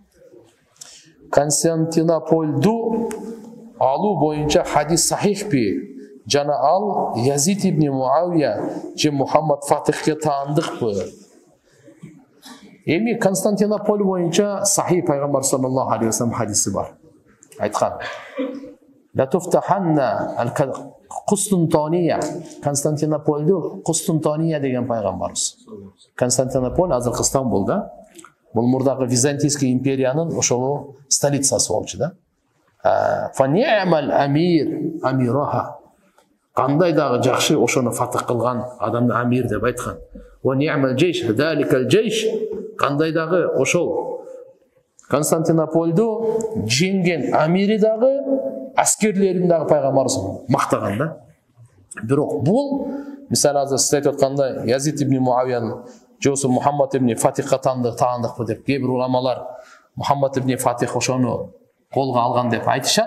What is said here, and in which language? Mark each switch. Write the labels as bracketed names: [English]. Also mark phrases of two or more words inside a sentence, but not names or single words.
[Kyrgyz] Константинопольду алуу боюнча хадис сахихпи? Жана ал Язид ибн Муавия же Мухаммад Фатихке таандыкпы? Эми Константинополь боюнча сахих пайгамбар [Arabic] صلى الله عليه وسلم [Kyrgyz] хадиси бар. [Arabic] Айткан: "لتفتحن القسطنطينية". [Kyrgyz] Константинопольду Кустантиния деген пайгамбарыбыз. Константинополь азыркы Стамбулда. Бул мурдагы Византийский империянын ошол столицасы болчу да. [Arabic] فلنعم الأمير أميرها. [Kyrgyz] Кандай дагы жакшы ошону фатых кылган адамды амир деп айткан. [Arabic] ولنعم الجيش ذلك الجيش. [Kyrgyz] Кандай дагы ошол Константинопольду жеңген амири дагы аскерлерин дагы пайгамбарыбыз мактаган да. Бирок бул мисалы азыр сиз айтып аткандай Язид ибн Муавияны жосу Мухаммад ибн Фатихка таандыкпы деп кээ бир уламалар Мухаммад ибн Фатих ошону колго алган деп айтышат.